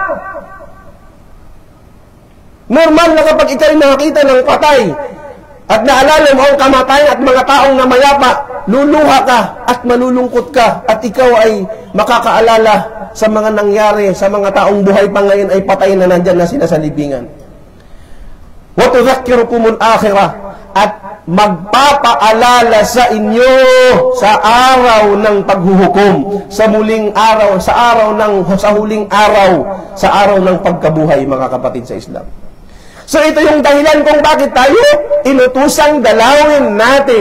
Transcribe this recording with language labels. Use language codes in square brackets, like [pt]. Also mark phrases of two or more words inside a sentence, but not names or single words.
[tl] Normal na kapag ikaw nakakita ng patay at naalala mo ang kamatayan at mga taong namayapa, luluha ka at malulungkot ka at ikaw ay makakaalala sa mga nangyari sa mga taong buhay pa ngayon ay patay na nandyan na sila sa libingan. [ar] Wa tudhakkirukumul akhirah, [tl] at magpapaalala sa inyo sa araw ng paghuhukom, sa muling araw, sa huling araw, sa araw ng pagkabuhay, mga kapatid sa Islam. So ito yung dahilan kung bakit tayo inutusang dalawin natin.